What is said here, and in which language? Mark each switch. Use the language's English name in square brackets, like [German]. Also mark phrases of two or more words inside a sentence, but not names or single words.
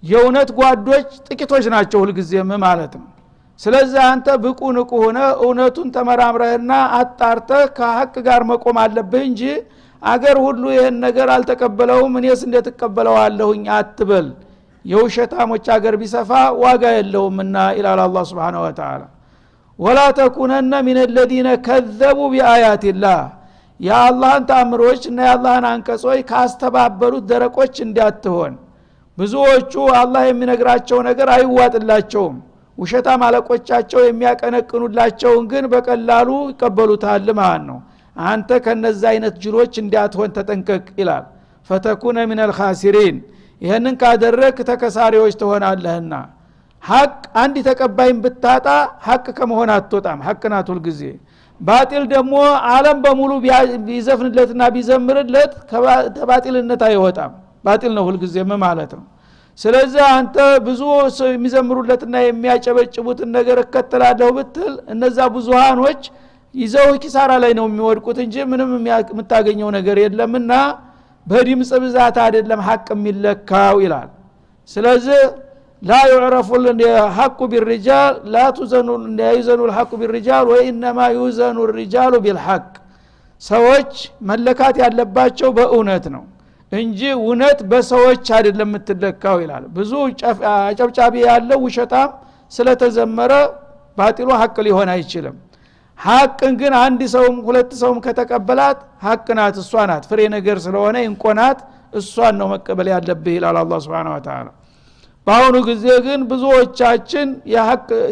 [Amharic] የእውነት ጓዶች ጥቂቶች ናቸው ሁልጊዜም ማለት ነው። ስለዚህ አንተ ብቁ ንቁ ሆነ እውነቱን ተመራምረህና አጣርተህ ከሐቅ ጋር መቆም አለብህ እንጂ አገር ሁሉ ይሄን ነገር አልተቀበለውም እኔስ እንዴት ተቀበለዋለሁኝ አትበል። የውሸታሞች አገር ቢሰፋ ዋጋ የለውምና ኢላላ አላህ [Arabic] سبحانه و تعالى ولا تكونن من الذين كذبوا بآيات الله [Amharic] ያ አላህን ተአምሮች እና ያላህን አንቀጾች ካስተባበሩት ደረቆች እንዳትሆን። ብዙዎቹ አላህ የሚነግራቸው ነገር አይዋጥላቸውም። ውሸታ ማለቆቻቸው የሚያቀነቅኑላቸውን ግን በቀላሉ ይቀበሉታል ማለት ነው። አንተ ከነዛ አይነት ጅሎች እንዳትሆን ተጠንቀቅ ይላል። [Arabic] فتكون من الخاسرين [Amharic] ይሄንን ካደረክ ተከሳሪዎች ትሆናለህና። ሐቅ አንድ ተቀባይን ብታጣ ሐቅ ከመሆን አትወጣም። ሐቅ ናት ሁሉ ጊዜ። ባጢል ደግሞ ዓለም በሙሉ ቢዘፍንለትና ቢዘምርለት ከባጢልነት አይወጣም። ባጢል ነው ሁሉ ጊዜ ማለት ነው። ስለዚህ አንተ ብዙ የሚዘምሩለትና የሚያጨበጭቡትን ነገር እከተላለሁ ብትል እነዛ ብዙሃኖች ይዘው ኪሳራ ላይ ነው የሚወድቁት እንጂ ምንም የምታገኘው ነገር የለምና በድምጽ ብዛት አይደለም ሐቅ የሚለካው ይላል። ስለዚህ [Arabic] لا يعرف الحق بالرجال لا يوزن الحق بالرجال وانما يوزن الرجال بالحق [Amharic] ሰዎች መለካት ያለባቸው በእውነት ነው እንጂ እውነት በሰዎች አይደለም የምትለካው ይላል። ብዙ አጨብጫቢ ያለው ውሸታም ስለተዘመረ ባጢሉ ሐቅ ሊሆን አይችልም። ሐቅን ግን አንድ ሰውም ሁለት ሰውም ከተቀበላት ሐቅ ናት፣ እሷ ናት ፍሬ ነገር ስለሆነ እንቆናት እሷን ነው መቀበል ያለብህ ይላል አላህ [Arabic] سبحانه و تعالى። [Amharic] በአሁኑ ጊዜ ግን ብዙዎቻችን የሐቅ